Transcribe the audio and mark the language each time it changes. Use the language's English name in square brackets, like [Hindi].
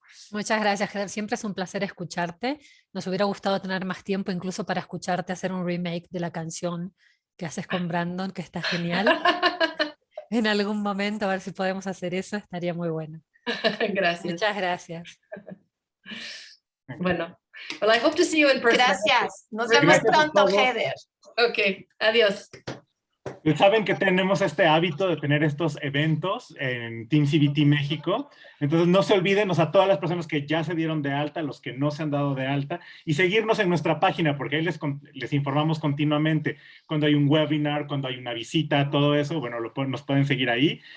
[Spanish] Muchas gracias, Heather. Siempre es un placer escucharte. Nos hubiera gustado tener más tiempo incluso para escucharte hacer un remake de la canción que haces con Brandon, que está genial. En algún momento, a ver si podemos hacer eso, estaría muy bueno. Gracias. Muchas gracias. [English] Bueno, well, I hope to see you in person. [Spanish] Gracias. Nos vemos pronto, Heather. Ok, adiós. Saben que tenemos este hábito de tener estos eventos en Team CBT México, entonces no se olviden, o sea, todas las personas que ya se dieron de alta, los que no se han dado de alta, y seguirnos en nuestra página, porque ahí les informamos continuamente cuando hay un webinar, cuando hay una visita, todo eso, bueno, nos pueden seguir ahí.